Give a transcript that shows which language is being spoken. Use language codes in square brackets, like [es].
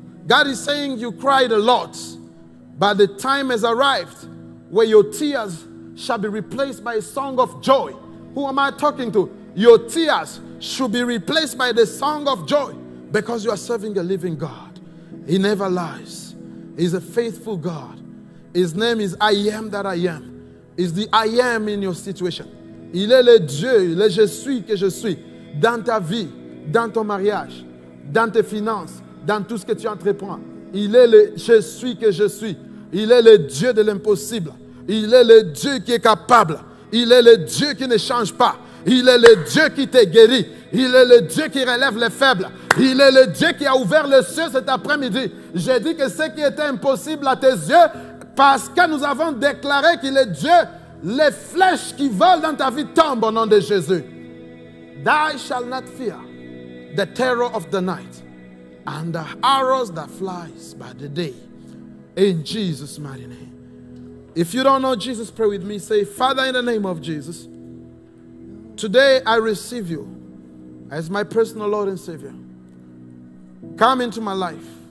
[en] God is saying you cried a lot, but the time has arrived where your tears shall be replaced by a song of joy. Who am I talking to? Your tears should be replaced by the song of joy because you are serving a living God. He never lies. He's a faithful God. His name is I am that I am. He's the I am in your situation. [fr] Il est le Dieu, le je suis que je suis dans ta vie, dans ton mariage, dans tes finances, dans tout ce que tu entreprends. Il est le je suis que je suis. Il est le Dieu de l'impossible. Il est le Dieu qui est capable. Il est le Dieu qui ne change pas. Il est le Dieu qui te guérit. Il est le Dieu qui relève les faibles. Il est le Dieu qui a ouvert le ciel cet après-midi. J'ai dit que ce qui était impossible à tes yeux, parce que nous avons déclaré qu'il est Dieu, les flèches qui volent dans ta vie tombent au nom de Jésus. [en] Thou shalt not fear the terror of the night and the arrows that flies by the day. In Jesus' mighty name. If you don't know Jesus, pray with me. Say, Father, in the name of Jesus, today I receive you as my personal Lord and Savior. Come into my life.